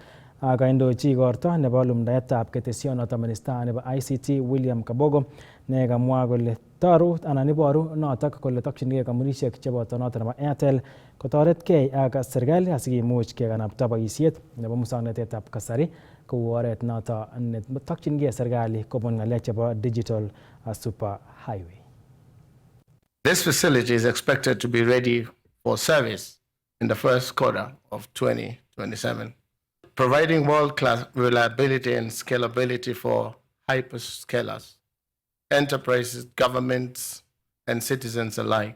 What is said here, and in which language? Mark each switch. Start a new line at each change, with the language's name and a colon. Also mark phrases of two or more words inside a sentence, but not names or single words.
Kalenjin: Kaindochi igorto nebo lumdaetab ketesionoton minista nebo ICT William Kabogo ne kamwa kole toru anan iboru notok kole tokyingei kampunisiek cheboto noton nebo Airtel kotoretkei ak serkali asikimuch kekanapta boisiet nebo musoknotetab kasari kou oret noton netokyingei serkali kobun ng'alek chebo
English: digital super highway. This facility is expected to be ready for service in the first quarter of 2027, providing world-class reliability and scalability for hyperscalers, enterprises, governments, and citizens alike.